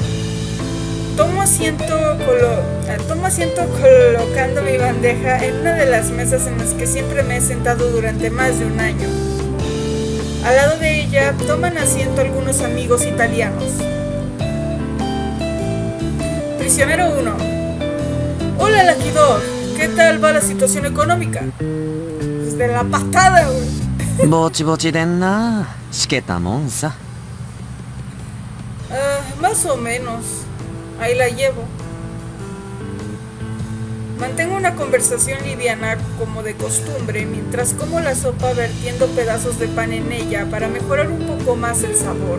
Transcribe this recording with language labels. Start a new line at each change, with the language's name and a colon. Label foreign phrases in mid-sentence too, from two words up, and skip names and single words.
Spanish: Tomo asiento colocando mi bandeja en una de las mesas en las que siempre me he sentado durante más de un año. Al lado de ella toman asiento algunos amigos italianos. Prisionero 1. Hola, Lucky Dog. ¿Qué tal va la situación económica? Pues de la patada, güey.
Japanese: ぼちぼちでんな。しけたもんさ。
Spanish: Más o menos. Ahí la llevo. Mantengo una conversación liviana como de costumbre mientras como la sopa vertiendo pedazos de pan en ella para mejorar un poco más el sabor.